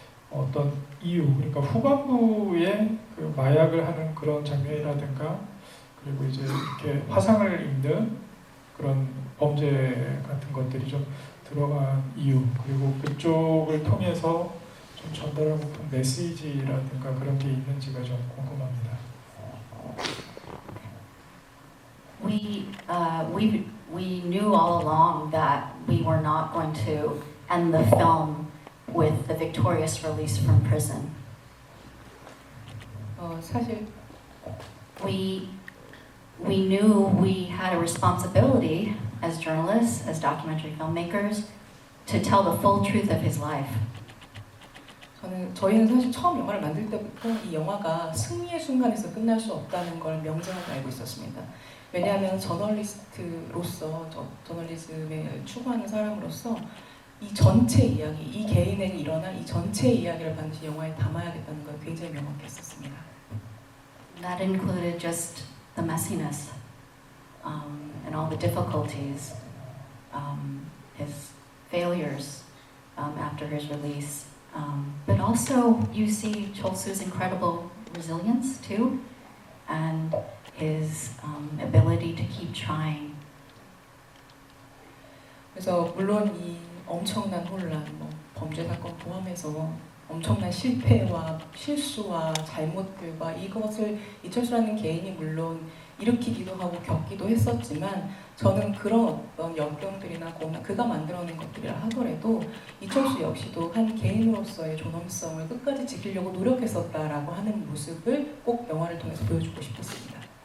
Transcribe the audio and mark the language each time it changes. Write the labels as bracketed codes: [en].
[ko] 어떤 이유, 그러니까 후반부에 그 마약을 하는 그런 장면이라든가 그리고 이제 이렇게 화상을 입는 그런 범죄 같은 것들이 좀 들어간 이유, 그리고 그쪽을 통해서 좀 전달하고 싶은 메시지라든가 그런 게 있는지가 좀 궁금합니다. [en] We knew all along that we were not going to end the film with the victorious release from prison. [ko] 사실 [en] We knew we had a responsibility as journalists, as documentary filmmakers, to tell the full truth of his life. [ko] 저희는 사실 처음 영화를 만들 때부터 이 영화가 승리의 순간에서 끝날 수 없다는 걸 명정하게 알고 있었습니다. 왜냐하면 저널리스트로서, 저널리즘에 추구하는 사람으로서 이 전체 이야기, 이 개인에게 일어난 이 전체 이야기를 반드시 영화에 담아야겠다는 걸 굉장히 명확했었습니다. [en] That included just the messiness and all the difficulties, his failures after his release. But also you see Cholsu's incredible resilience too, and his ability to keep trying. [ko] 그래서 물론 이 엄청난 혼란, 뭐 범죄 사건 포함해서 엄청난 실패와 실수와 잘못들과 이것을 이철수라는 개인이 물론 일으키기도 하고 겪기도 했었지만 저는 그런 어떤 역경들이나 고난, 그가 만들어낸 것들이라 하더라도 이철수 역시도 한 개인으로서의 존엄성을 끝까지 지키려고 노력했었다라고 하는 모습을 꼭 영화를 통해서 보여주고 싶었습니다.